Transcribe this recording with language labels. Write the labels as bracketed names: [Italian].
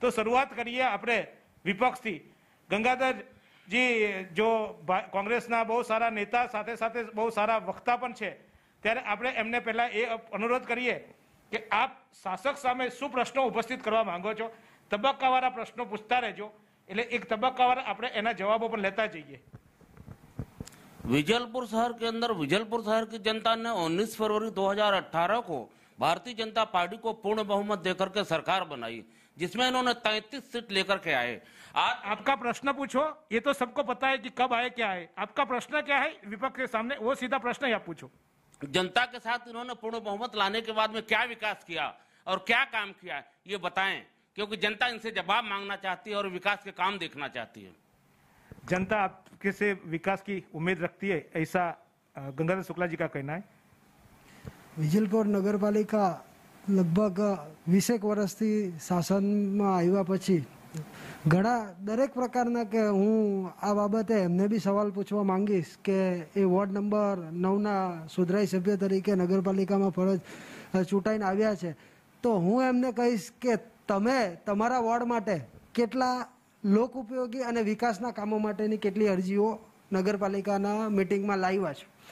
[Gujarati] તો શરૂઆત કરીએ આપણે વિપક્ષથી। ગંગાધરજી જો કોંગ્રેસના બહુ સારા નેતા, સાથે સાથે બહુ સારા વક્તા પણ છે, ત્યારે આપણે એમને પહેલા એ અનુરોધ કરીએ કે આપ શાસક સામે શું પ્રશ્નો ઉપસ્થિત કરવા માંગો છો। તબક્કાવાળા પ્રશ્નો પૂછતા રહેજો, એટલે એક તબક્કાવાર આપણે એના જવાબો પણ લેતા જઈએ। [Hindi] विजलपुर शहर के अंदर विजलपुर शहर की जनता ने 19 फरवरी 2018 को भारतीय जनता पार्टी को पूर्ण बहुमत देकर के सरकार बनाई, जिसमें इन्होंने 33 सीट लेकर के आए। आपका प्रश्न पूछो, ये तो सबको पता है कि कब आए क्या है। आपका प्रश्न क्या है विपक्ष के सामने, वो सीधा प्रश्न ही आप पूछो। जनता के साथ इन्होंने पूर्ण बहुमत लाने के बाद में क्या विकास किया और क्या काम किया, ये बताएं, क्योंकि जनता इनसे जवाब मांगना चाहती है और विकास के काम देखना चाहती है। जनता आपके से विकास की उम्मीद रखती है, ऐसा गंगाधर शुक्ला जी का कहना है। [Gujarati] विजलपुर नगरपालिका लगभग 20 વર્ષથી શાસનમાં આવ્યા પછી ઘણા દરેક પ્રકારના કે હું આ બાબતે એમને બી સવાલ પૂછવા માંગીશ કે એ વોર્ડ નંબર 9ના સુધરાઈ સભ્ય તરીકે નગરપાલિકામાં ફરજ ચૂંટાઈને આવ્યા છે, તો હું એમને કહીશ કે તમે તમારા વોર્ડ માટે કેટલા લોક ઉપયોગી અને વિકાસના કામો માટેની કેટલી અરજીઓ નગરપાલિકાના મિટિંગમાં લાવ્યા છો।